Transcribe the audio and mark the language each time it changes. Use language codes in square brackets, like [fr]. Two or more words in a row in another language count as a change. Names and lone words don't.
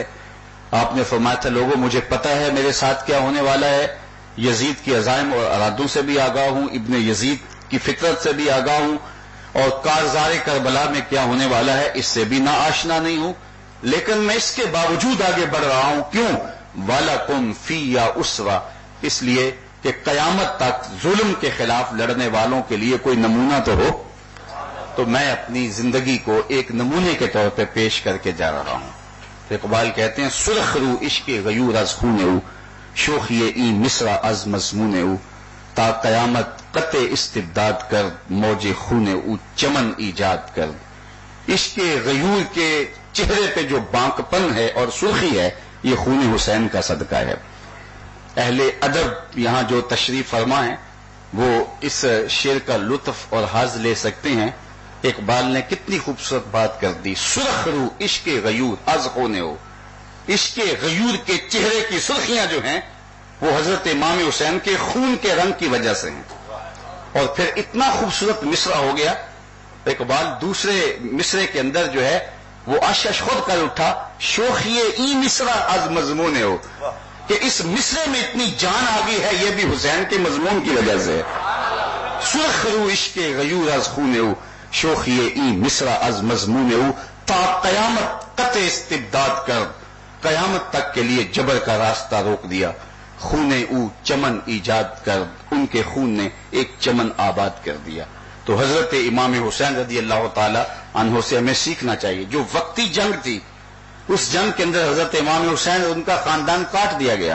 [ur] آپ نے فرمایا تھا لوگوں مجھے پتا ہے میرے ساتھ کیا ہونے والا ہے, یزید کی عزائم اور ارادوں سے بھی آگاہ ہوں, ابن یزید کی فطرت سے بھی آگاہ ہوں, اور کارزار کربلا میں کیا ہونے والا ہے اس سے بھی آشنا نہیں ہوں, لیکن میں اس کے باوجود آگے بڑھ رہا ہوں. کیوں؟ [ar] وَلَكُمْ فِيَّ أُسْوَةٌ, [ur] اس لیے کہ قیامت تک ظلم کے خلاف لڑنے والوں کے لیے کوئی نمونہ تو ہو. تو میں اپنی زندگی کو ایک نمونے کے طور پہ پیش کر کے جا رہا ہوں. اقبال کہتے ہیں [fa] سرخ رو عشق غیور از خون او، شوخی این مصرع از مضمون او، تا قیامت قطع استبداد کر، موج خون او چمن ایجاد کر. [ur] عشق غیور کے چہرے پہ جو بانک پن ہے اور سرخی ہے یہ خون حسین کا صدقہ ہے. اہل ادب یہاں جو تشریف فرما ہیں وہ اس شعر کا لطف اور حظ لے سکتے ہیں. اقبال نے کتنی خوبصورت بات کر دی. [fa] سرخ رو عشق غیور از خون او، [ur] عشق غیور کے چہرے کی سرخیاں جو ہیں وہ حضرت امام حسین کے خون کے رنگ کی وجہ سے ہیں. اور پھر اتنا خوبصورت مصرع ہو گیا. اقبال دوسرے مصرے کے اندر جو ہے وہ اشش خود کر اٹھا، [fa] شوخی ای مصرع از مضمون ہو، [ur] کہ اس مصرے میں اتنی جان آ گئی ہے یہ بھی حسین کے مضمون کی وجہ سے. [fa] سرخ رو عشق غیور از خون او، شوخی ای مصرع از مضمون او، تا قیامت قطع استبداد کر، [ur] قیامت تک کے لیے جبر کا راستہ روک دیا. [fa] خون او چمن ایجاد کر، [ur] ان کے خون نے ایک چمن آباد کر دیا. تو حضرت امام حسین رضی اللہ تعالی عنہ سے ہمیں سیکھنا چاہیے. جو وقتی جنگ تھی اس جنگ کے اندر حضرت امام حسین اور ان کا خاندان کاٹ دیا گیا.